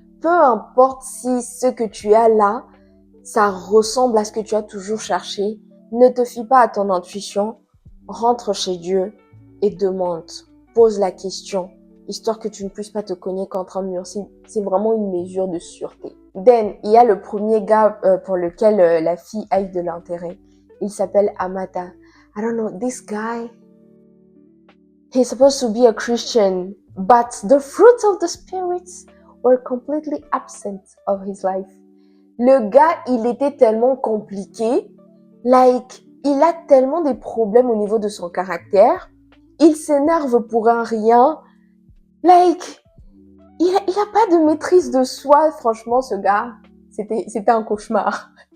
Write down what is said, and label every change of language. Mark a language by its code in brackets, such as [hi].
[fr] Peu importe si ce que tu as là, ça ressemble à ce que tu as toujours cherché, ne te fie pas à ton intuition, rentre chez Dieu et demande, pose la question, histoire que tu ne puisses pas te cogner contre un mur. C'est vraiment une mesure de sûreté. Then, il y a le premier gars pour lequel la fille a eu de l'intérêt. Il s'appelle Amata. [en] I don't know, this guy, he's supposed to be a Christian, but the fruits of the spirits were completely absent of his life. [fr] Le gars, il était tellement compliqué, like, il a tellement des problèmes au niveau de son caractère, il s'énerve pour un rien, like, il a pas de maîtrise de soi, franchement, ce gars, c'était un cauchemar.